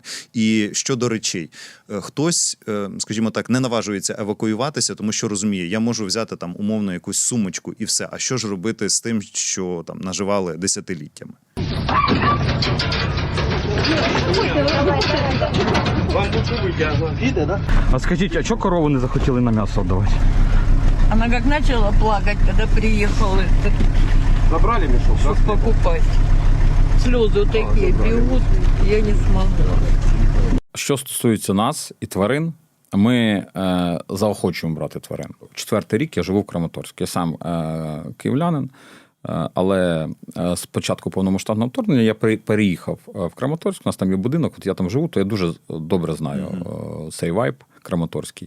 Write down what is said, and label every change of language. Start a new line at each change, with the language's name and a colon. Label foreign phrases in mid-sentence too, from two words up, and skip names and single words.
Ukrainian: І щодо речей, хтось, скажімо так, не наважується евакуюватися, тому що розуміє, я можу взяти там умовно якусь сумочку і все. А що ж робити з тим, що там наживали десятиліттями?
Russian: Вам лучше выйти, видно, да?
Ukrainian: А скажіть, а чого корову не захотіли на м'ясо віддавати?
Russian: Она как начала плакать, когда приехала, Забрали мешок, чтобы покупать. Слезы такие бегут, я не смогла.
Ukrainian: Що стосується нас і тварин, ми заохочуємо брати тварин. 4-й рік я живу в Краматорську. Я сам київлянин, але з початку повномасштабного вторгнення я переїхав в Краматорськ. У нас там є будинок, от я там живу, то я дуже добре знаю цей вайб краматорський.